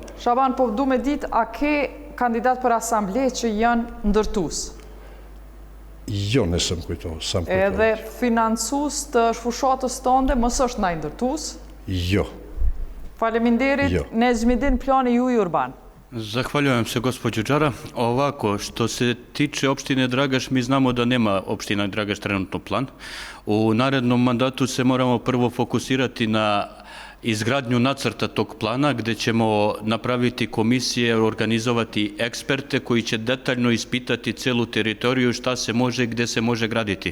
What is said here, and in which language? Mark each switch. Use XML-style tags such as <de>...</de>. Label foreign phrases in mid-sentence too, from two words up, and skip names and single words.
<sq>Shaban, po du me ditë, a ke kandidat për asamble që janë ndërtues? Jo, nëse më kujto. Edhe financues të shfushatës tënde, mos është ndaj ndërtues? Jo. Faleminderit, Nezmidin, plani juaj urban.</sq> <bs>Zahvaljujem se gospođo Đara. Ovako, što se tiče opštine Dragaš, mi znamo da nema opština Dragaš trenutno plan. U narednom mandatu se moramo prvo fokusirati na izgradnju nacrta tog plana, gde ćemo napraviti komisije, organizovati eksperte koji će detaljno ispitati celu teritoriju, šta se može i gde se može graditi.</bs>